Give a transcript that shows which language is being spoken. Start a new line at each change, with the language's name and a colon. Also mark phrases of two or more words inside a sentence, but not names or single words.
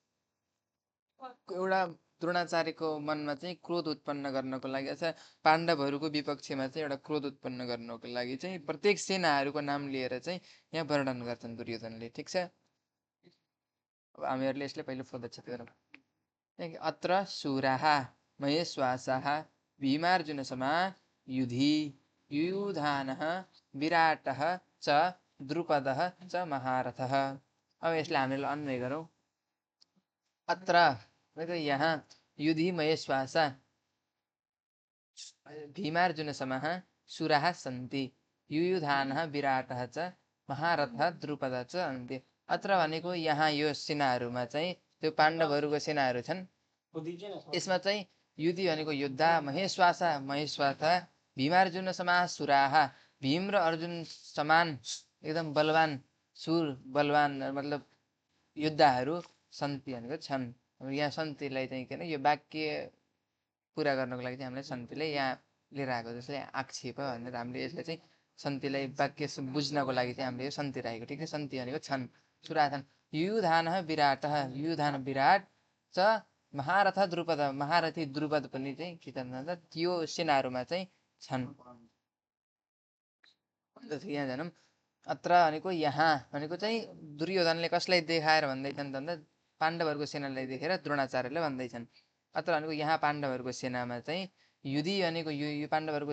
Nepali: एउटा द्रोणाचार्यको मनमा चाहिँ क्रोध उत्पन्न गर्नको लागि अथवा पाण्डवहरूको विपक्षमा चाहिँ एउटा क्रोध उत्पन्न गर्नको लागि चाहिँ प्रत्येक सेनाहरूको नाम लिएर चाहिँ यहाँ वर्णन गर्छन् दुर्योधनले ठिक छ अब हामीहरूले यसले पहिलो प्रदक्षित गरौँ
Sanskrit: अत्र शूराः महेश्वासाः भीमार्जुनसमा युधि युयुधानः विराटः च द्रुपदः च महारथः
Nepali: अब यसलाई हामीले अन्वय गरौँ अत्र यहाँ
Sanskrit: युधि महेश्वासा भीमार्जुनसमः शूराः सन्ति युयुधानः विराटः च महारथः द्रुपदः च सन्ति
Nepali: अत्र भनेको यहाँ यो सेनाहरूमा चाहिँ त्यो पाण्डवहरूको सेनाहरू छन् यसमा चाहिँ युधि भनेको योद्धा
Sanskrit: महेश्वासा भीमार्जुनसमः शूराः
Nepali: भीम र अर्जुन समान एकदम बलवान सुर बलवान मतलब योद्धाहरू सन्ति भनेको छन् यहाँ सन्तिलाई चाहिँ के अरे यो वाक्य पुरा गर्नको लागि चाहिँ हामीलाई सन्तिले यहाँ लिएर आएको जस्तै आक्षेप भनेर हामीले यसलाई चाहिँ सन्तिलाई वाक्य बुझ्नको लागि चाहिँ हामीले यो सन्ति राखेको ठिक छ सन्ति भनेको छन् सुराथन
Sanskrit: युयुधानः विराटः
Nepali: युयुधान विराट च महारथ द्रुपद महारथी द्रुपद पनि चाहिँ के छन् भन्दा त्यो सेनाहरूमा चाहिँ छन् यहाँ जानौँ अत्र भनेको यहाँ भनेको चाहिँ दुर्योधनले कसलाई देखाएर भन्दैछन् भन्दा पाण्डवहरूको सेनालाई देखेर द्रोणाचार्यले भन्दैछन् अत्र भनेको यहाँ पाण्डवहरूको सेनामा चाहिँ युधि भनेको यो पाण्डवहरूको